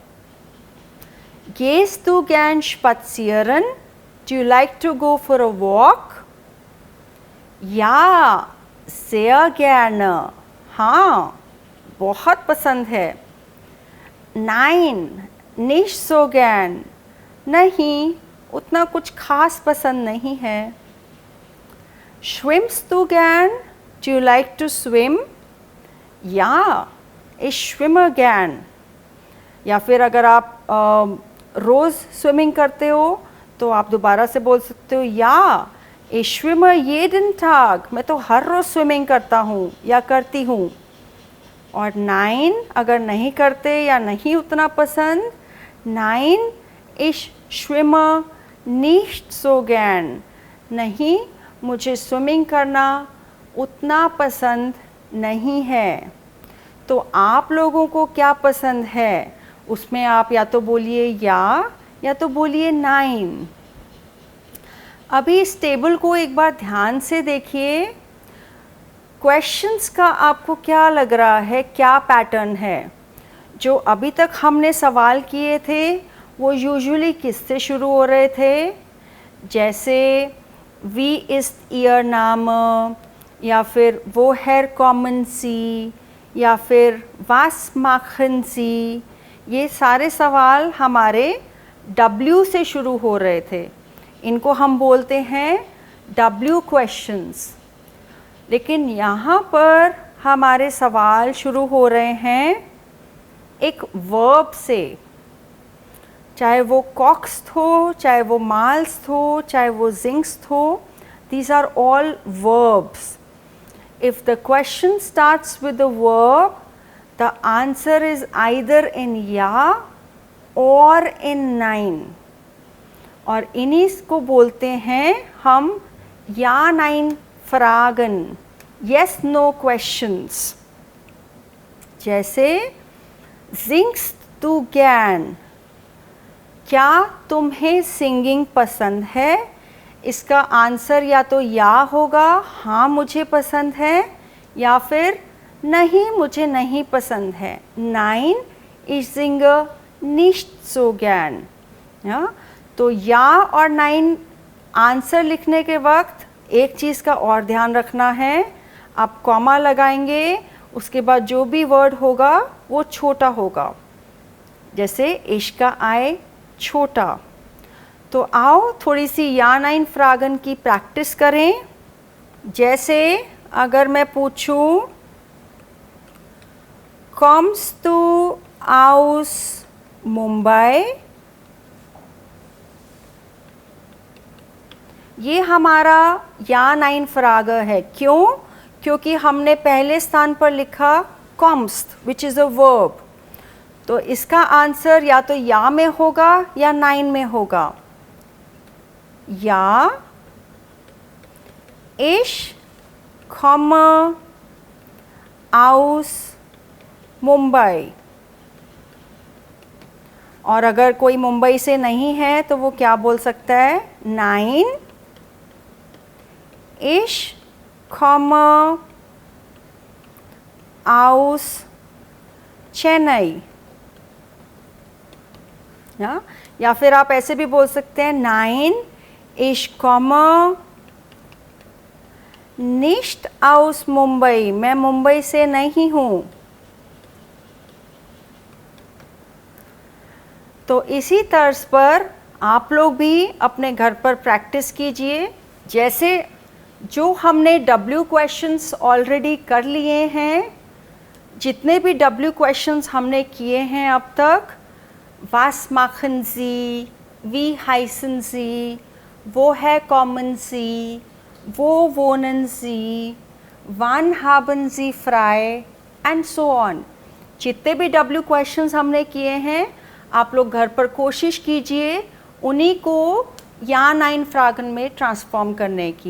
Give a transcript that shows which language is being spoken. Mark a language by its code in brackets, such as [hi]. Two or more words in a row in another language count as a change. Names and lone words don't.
[de] Gehst du gern spazieren? [en] Do you like to go for a walk? [de] Ja, sehr gerne. [hi] हाँ, बहुत पसंद है। [de] Nein, nicht so gern. [hi] नहीं, उतना कुछ खास पसंद नहीं है। [de] Schwimmst du gern? [en] Do you like to swim? [de] Ja, ich schwimme gern. [hi] या फिर अगर आप रोज़ स्विमिंग करते हो तो आप दोबारा से बोल सकते हो या [de] ich schwimme jeden Tag. [hi] मैं तो हर रोज़ स्विमिंग करता हूँ या करती हूँ। और nein अगर नहीं करते या नहीं उतना पसंद, [de] nein, ich schwimme nicht so gern. [hi] नहीं, मुझे स्विमिंग करना उतना पसंद नहीं है। तो आप लोगों को क्या पसंद है उसमें आप या तो बोलिए या तो बोलिए nein। अभी इस टेबल को एक बार ध्यान से देखिए। क्वेश्चंस का आपको क्या लग रहा है, क्या पैटर्न है? जो अभी तक हमने सवाल किए थे वो यूजुअली किससे शुरू हो रहे थे? जैसे [de] wie ist ihr Name, [hi] या फिर [de] woher kommen Sie, [hi] या फिर [de] was machen Sie। [hi] ये सारे सवाल हमारे W से शुरू हो रहे थे। इनको हम बोलते हैं [en] W questions. [hi] लेकिन यहाँ पर हमारे सवाल शुरू हो रहे हैं एक वर्ब से, चाहे वो कॉक्स्ट हो, चाहे वो माल्स्ट हो, चाहे वो जिंक्स्ट हो। [en] These are all verbs. If the question starts with the verb, the answer is either in या or in nein. [hi] और इन्हीं को बोलते हैं हम [de] ja nein Fragen, [en] yes no questions। [de] जैसे singst du gern? [hi] क्या तुम्हें सिंगिंग पसंद है? इसका आंसर या तो या होगा, हाँ मुझे पसंद है, या फिर नहीं मुझे नहीं पसंद है। [de] Nein, ich singe nicht so gern। [hi] तो या और नाइन आंसर लिखने के वक्त एक चीज़ का और ध्यान रखना है, आप कॉमा लगाएंगे, उसके बाद जो भी वर्ड होगा वो छोटा होगा, जैसे इश्क आए छोटा। तो आओ थोड़ी सी [de] ja nein Fragen [hi] की प्रैक्टिस करें। जैसे अगर मैं पूछूं [de] kommst du aus मुंबई, [hi] ये हमारा [de] ja nein Frage [hi] है। क्यों? क्योंकि हमने पहले स्थान पर लिखा kommst [en] which is a verb. [hi] तो इसका आंसर या तो या में होगा या नाइन में होगा। [de] या ich komme aus मुंबई। [hi] और अगर कोई मुंबई से नहीं है तो वो क्या बोल सकता है? [de] Nein, ich komme aus चेन्नई। [hi] या फिर आप ऐसे भी बोल सकते हैं [de] Nein, ich komme nicht aus मुंबई, [hi] मैं मुंबई से नहीं हूँ। तो इसी तर्ज पर आप लोग भी अपने घर पर प्रैक्टिस कीजिए। जैसे जो हमने [en] W questions [hi] ऑलरेडी कर लिए हैं, जितने भी [en] W questions [hi] हमने किए हैं अब तक, [de] Was machen Sie, wie heißen Sie, woher kommen Sie, wo wohnen Sie, wann haben Sie frei [en] and so on। [hi] जितने भी [en] W questions [hi] हमने किए हैं आप लोग घर पर कोशिश कीजिए उन्हीं को [de] ja nein Fragen [hi] में ट्रांसफॉर्म करने की।